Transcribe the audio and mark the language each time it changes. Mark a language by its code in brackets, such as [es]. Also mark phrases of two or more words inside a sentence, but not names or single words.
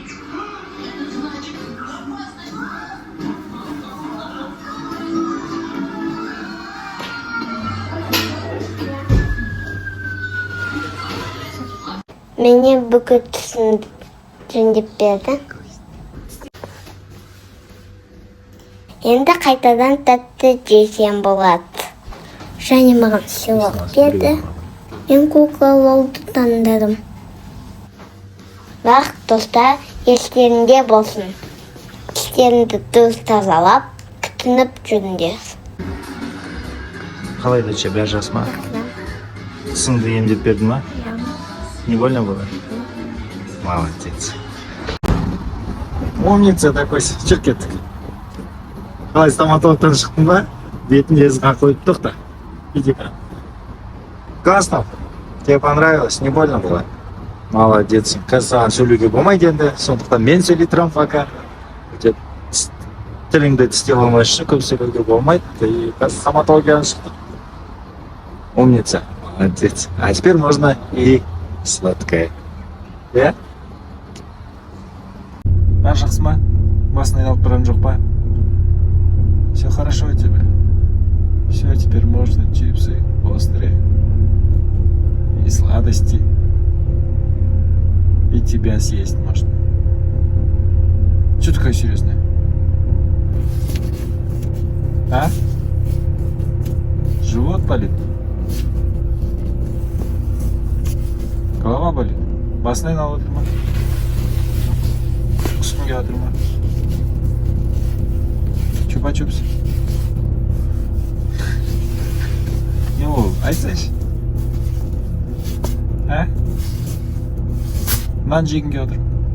[ru] Это значит опасность. [kk] Мені бүгін түсіндіп берді. Енді қайтадан тәтті жесем болады. Және маған сыйлық берді. Мен кукла Лолды таңдадым. Бірақ достар, естерінде болсын. Тістеріңді дұрыс тазалап, күтініп жүріңдер. Қалай дәтше, бәрі жақсы ма? Тісіңді емдеп берді ма? [ru] Не больно было? Молодец. Умница такой, [kk] черкеттік. Қалай стоматологтан шықтың ба? Бетін езіға қойып тоқта. [ru] Иди-ка. Классно? Тебе понравилось? Не больно было? Молодец. [kk] Қазір саған сөйлеуге болмайды енді. Сондықтан мен сөйлей тұрамын пока. Тіліңді тістеп алмай үшін көп сөйлеуге болмайды. И қазір стоматологиядан шықтық. [ru] Умница. Молодец. А теперь можно и сладкое. [kk] Да? Жақсы ма? Басын айналып тұрған жоқ па? [ru] Все хорошо у тебя? Все, теперь можно чипсы острые. И сладости. И тебя съесть можно. Че такая серьезная? А? Живот болит? Голова болит? [kk] Басын айналып отыр ма? Құсқың келіп отыр ма? Чупа-чупс. Не ол, айтсайшы. А? Нан жегің келіп отыр.